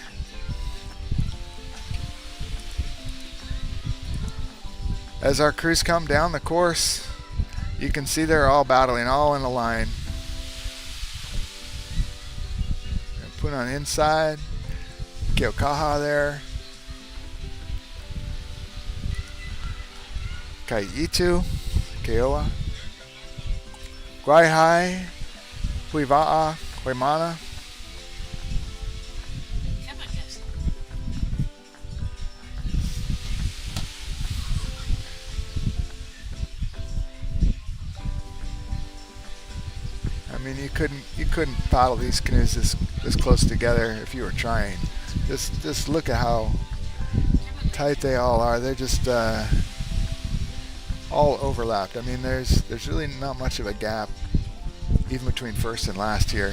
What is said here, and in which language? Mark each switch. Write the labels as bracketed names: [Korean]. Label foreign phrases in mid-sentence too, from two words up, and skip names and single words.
[English] As our crews come down the course, you can see they're all battling, all in a line. Put on inside, Keaukaha there. ʻEhitu, KEOUA. Kawaihae, Hui Waʻa, Hoemana. I mean, you couldn't paddle these canoes this close together if you were trying. Just look at how tight they all are. They're just all overlapped. I mean, there's really not much of a gap even between first and last here.